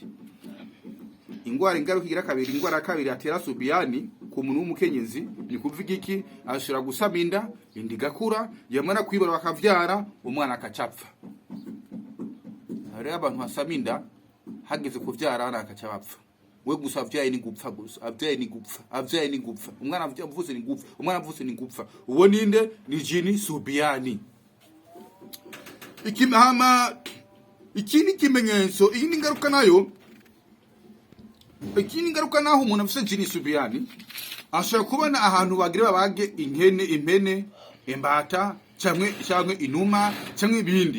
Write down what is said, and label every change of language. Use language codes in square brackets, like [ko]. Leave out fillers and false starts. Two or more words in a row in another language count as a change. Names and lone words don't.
[rn] Ingwara ingaruka igira kabiri, ingwara ya kabiri atera subiyani ku muntu w'umukenyezi, ni kuvuga iki? Ashobora gusama inda, indi gakura, yamara kwibara bakavyara, umwana akacapfa. Hari abantu basama inda hageze kuvyara ana akacapfa. We gusa avyaye ni gupfa, gusa avyaye ni gupfa, umwana avutse ni gupfa, umwana avutse ni gupfa. Uwo ninde? Ni jini subiyani. Ikindi kimenyetso, iyi ngaruka nayo, ikindi ngaruka naho umuntu afite jini subiyani ashobora kubona ahantu bagire babage impene, imbata cyangwa inuma cyangwa ibindi.